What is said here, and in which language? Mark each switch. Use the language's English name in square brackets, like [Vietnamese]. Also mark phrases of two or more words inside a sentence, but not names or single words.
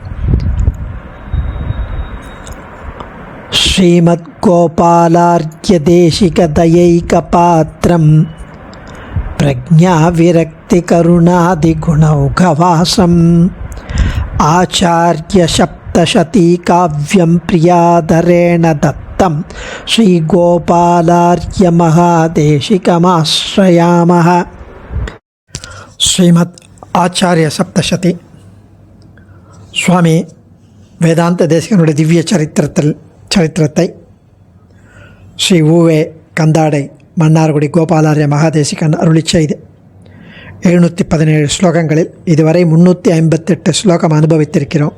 [Sanskrit] श्रीमद्गोपालार्घ्यदेशिकदयैकपात्रं प्रज्ञाविरक्तिकरुणादिगुणौघवासम् आचार्यसप्तशतीकाव्यं प्रियादरेण दत्तं श्रीगोपालार्घ्यमहादेशिकमाश्रयामः। श्रीमद् आचार्य सप्तशती [Tamil] சுவாமி வேதாந்த தேசிகனுடைய திவ்ய சரித்திரத்தை ஸ்ரீ ஊவே கந்தாடை மன்னார்குடி கோபாலார்ய மகாதேசிகன் அருளி செய்து 717 ஸ்லோகங்களில் இதுவரை 358 ஸ்லோகம் அனுபவித்திருக்கிறோம்.